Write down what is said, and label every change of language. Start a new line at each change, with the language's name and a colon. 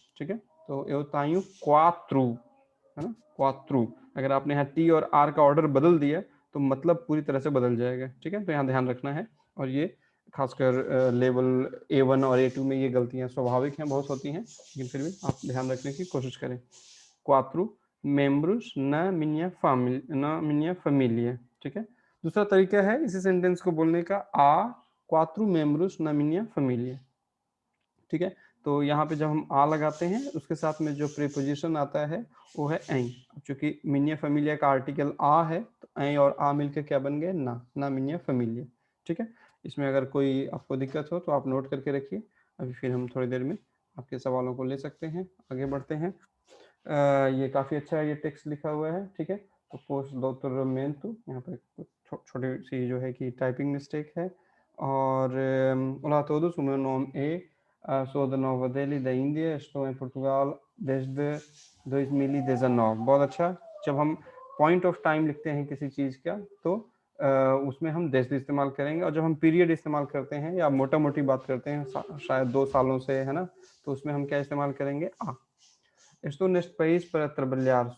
Hindi: ठीक है, तो
Portuguese: eu tenho quatro,
Hindi: है ना, क्वात्रू। अगर आपने यहाँ टी और आर का ऑर्डर बदल दिया तो मतलब पूरी तरह से बदल जाएगा। ठीक है, तो यहाँ ध्यान रखना है। और ये खासकर लेवल A1 और A2 में ये गलतियाँ स्वाभाविक हैं, बहुत होती हैं, लेकिन फिर भी आप ध्यान रखने की कोशिश करें।
Portuguese: क्वात्रू membros na minha família।
Hindi: ठीक है, दूसरा तरीका है इसी सेंटेंस को बोलने का, आ
Portuguese: quatro membros na minha família।
Hindi: ठीक है, तो यहाँ पे जब हम आ लगाते हैं उसके साथ में जो प्रीपोजिशन आता है वो है एं। चूंकि मिनिया फैमिलिया का आर्टिकल आ है तो एं और आ मिलकर क्या बन गए, ना मिनिया फैमिलिया। ठीक है, इसमें अगर कोई आपको दिक्कत हो तो आप नोट करके रखिए, अभी फिर हम थोड़ी देर में आपके सवालों को ले सकते हैं। आगे बढ़ते हैं। ये काफ़ी अच्छा ये टेक्स्ट लिखा हुआ है। ठीक है, तो पोस्ट doutoramento, यहाँ पे छोटी सी जो है कि टाइपिंग मिस्टेक है। और
Portuguese: olá a todos, o meu nome é, sou da Nova Delhi da Índia, estou em Portugal desde 2019।
Hindi: बहुत अच्छा। जब हम पॉइंट ऑफ टाइम लिखते हैं किसी चीज़ का तो उसमें हम desde इस्तेमाल करेंगे, और जब हम पीरियड इस्तेमाल करते हैं या मोटा मोटी बात करते हैं शायद 2 सालों से, है ना, तो उसमें हम क्या इस्तेमाल करेंगे, आ।
Portuguese: Estou neste país para trabalhar.